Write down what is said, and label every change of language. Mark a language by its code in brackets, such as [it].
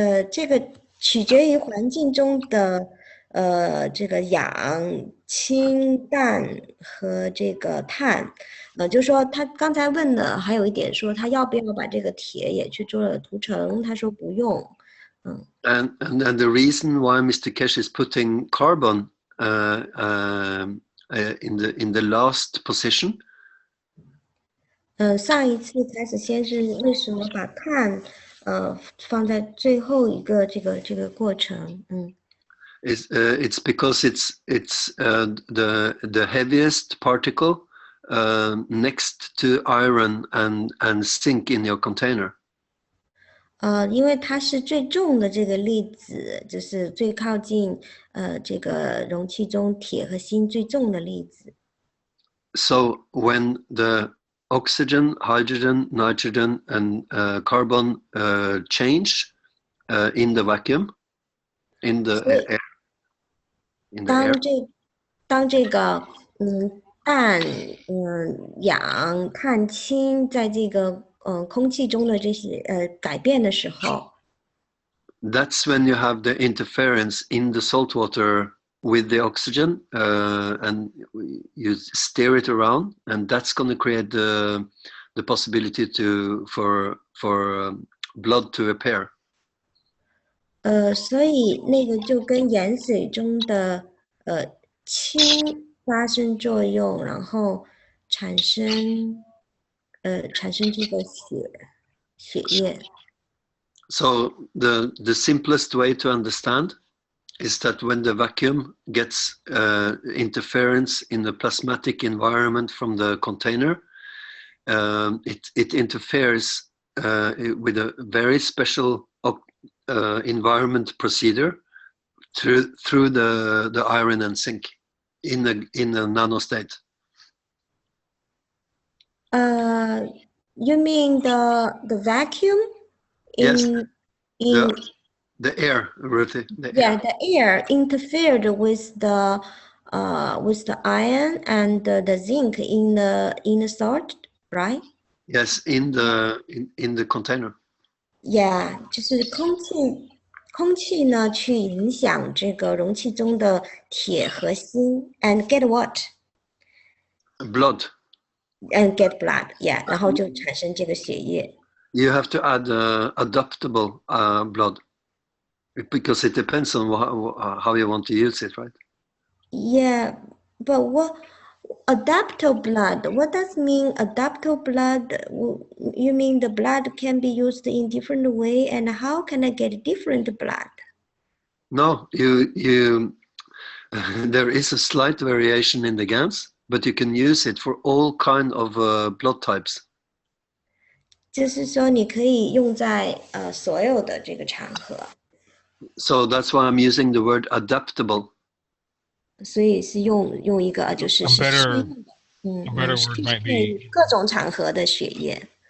[zh] 这个取决于环境中的这个氧、氢、氮和这个碳。就是说他刚才问的还有一点说他要不要把这个铁也去做了涂层，他说不用。 [en] And the reason why Mr. Keshe is putting carbon in the last position. [zh] 上一次开始先是为什么把碳放在最后一个这个过程 [en] it's because it's the heaviest particle next to iron and zinc in your container. [zh] 因为它是最重的这个粒子，就是最靠近这个容器中铁和锌最重的粒子。 [en] So when the oxygen, hydrogen, nitrogen, and carbon change in the vacuum, in the air, in the air. [zh] 当这个氮、氧、碳、氢在这个空气中的这些改变的时候。 [en] That's when you have the interference in the salt water with the oxygen, and you steer it around, and that's going to create the possibility for blood to appear. [zh] 所以那个就跟盐水中的氢发生作用，然后产生这个血液。 [en] So the simplest way to understand is that when the vacuum gets interference in the plasmatic environment from the container, it interferes with a very special environment procedure through the iron and zinc in a nano state. You mean the vacuum? Yes. The air, Ruthie. The air interfered with the iron and the zinc in the salt, right? Yes, in the container. [zh] Yeah, 就是空气呢去影响这个容器中的铁和锌 ， [en] and get what? Blood. And get blood, yeah. [zh] 然后就产生这个血液。 [en] You have to add adaptable blood, because it depends on how you want to use it, right? Yeah, but what adaptable blood? What does mean adaptable blood? You mean the blood can be used in different way, and how can I get different blood? No, you there is a slight variation in the GANs, but you can use it for all kind of blood types. [zh] 就是说，你可以用在所有的这个场合。 [en] So that's why I'm using the word adaptable. [zh] 所以是用一个就是适用的，各种场合的血液。